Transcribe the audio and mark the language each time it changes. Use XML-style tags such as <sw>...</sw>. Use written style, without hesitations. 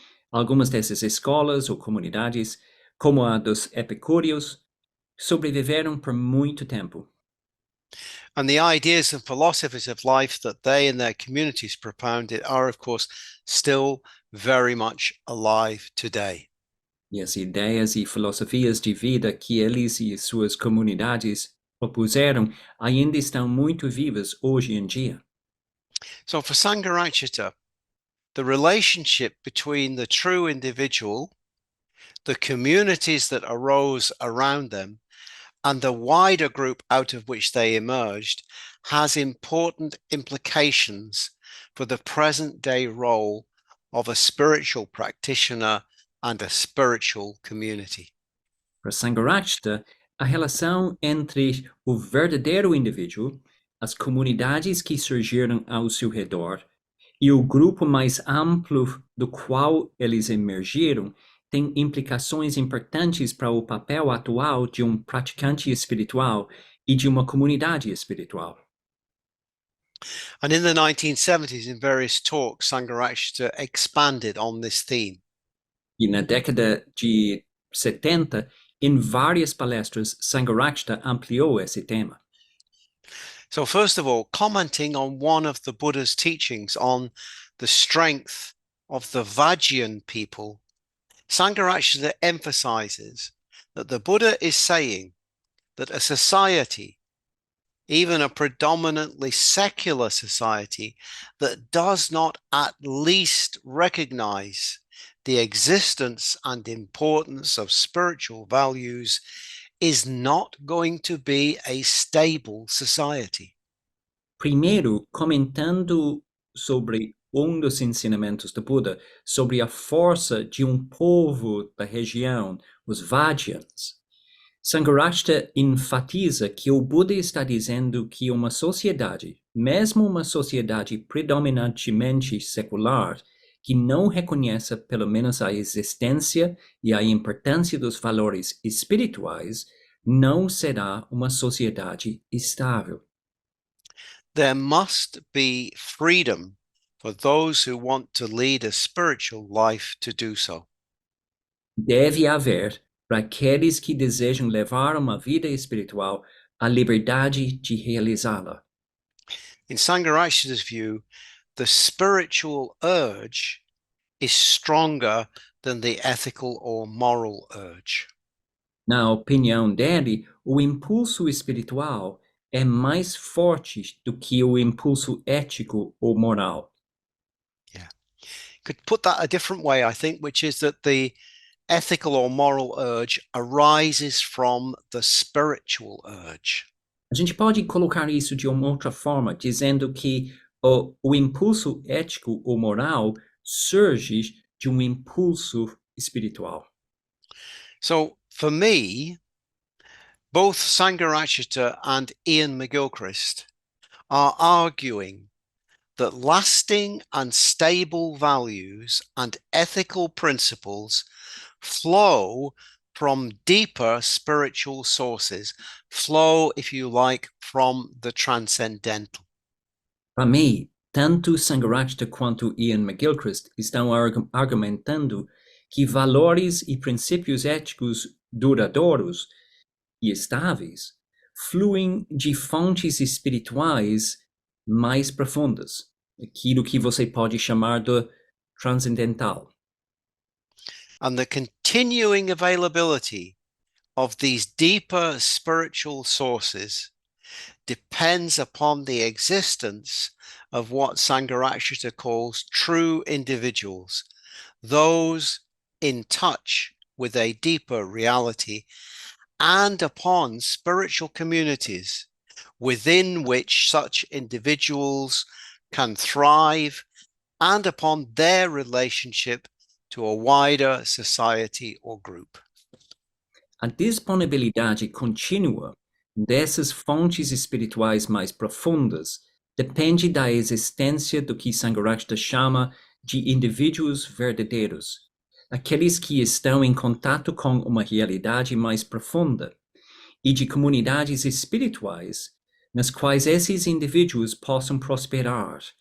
<pt>Algumas dessas escolas ou comunidades, como a dos epicúreos, sobreviveram por muito tempo.</pt> <en>And the ideas and philosophies of life that they and their communities propounded are, of course, still very much alive today.</en> <pt>E as ideias e filosofias de vida que eles e suas comunidades propuseram ainda estão muito vivas hoje em dia.</pt> <en>So for Sangharakshita, the relationship between the true individual, the communities that arose around them, and the wider group out of which they emerged has important implications for the present day role of a spiritual practitioner and a spiritual community.</en> <pt>Para Sangharakshita, a relação entre o verdadeiro indivíduo, as comunidades que surgiram ao seu redor e o grupo mais amplo do qual eles emergiram tem implicações importantes para o papel atual de um praticante espiritual e de uma comunidade espiritual.</pt> <en>And in the 1970s, in various talks, Sangharakshita expanded on this theme.</en> <pt>E na década de 70, em várias palestras, Sangharakshita ampliou esse tema.</pt> <en>So first of all, commenting on one of the Buddha's teachings on the strength of the Vajjian people, Sangharakshita emphasizes that the Buddha is saying that a society, even a predominantly secular society, that does not at least recognize the existence and importance of spiritual values is not going to be a stable society.</en> <pt>Primeiro, comentando sobre um dos ensinamentos do Buda, sobre a força de um povo da região, os Vajjans. Sangharakshita enfatiza que o Buda está dizendo que uma sociedade, mesmo uma sociedade predominantemente secular, que não reconheça pelo menos a existência e a importância dos valores espirituais, não será uma sociedade estável.</pt> <en>There must be freedom for those who want to lead a spiritual life to do so.</en> <pt>Deve haver, para aqueles que desejam levar uma vida espiritual, a liberdade de realizá-la.</pt> <en>In Sangharakshita's view, the spiritual urge is stronger than the ethical or moral urge.</en> <pt>Na opinião dele, o impulso espiritual é mais forte do que o impulso ético ou moral.</pt> <en>Yeah. Could put that a different way, I think, which is that the ethical or moral urge arises from the spiritual urge.</en> <pt>A gente pode colocar isso de uma outra forma, dizendo que o impulso ético ou moral surge de um impulso espiritual.</pt> <en>So for me, both Sangharakshita and Ian McGilchrist are arguing that lasting and stable values and ethical principles flow from deeper spiritual sources, flow, if you like, from the transcendental.</en> <pt>Para mim, tanto Sangharakshita quanto Ian McGilchrist estão argumentando que valores e princípios éticos duradouros e estáveis fluem de fontes espirituais mais profundas, aquilo que você pode chamar de transcendental.</pt> <en>And the continuing availability of these deeper spiritual sources depends upon the existence of what Sangharakshita calls true individuals, those in touch with a deeper reality, and upon spiritual communities within which such individuals can thrive, and upon their relationship to a wider society or group.</en> <pt>A disponibilidade contínua dessas fontes espirituais mais profundas depende da existência do que Sangharakshita chama de indivíduos verdadeiros, aqueles que estão em contato com uma realidade mais profunda, e de comunidades espirituais nas quais esses indivíduos possam prosperar.</pt>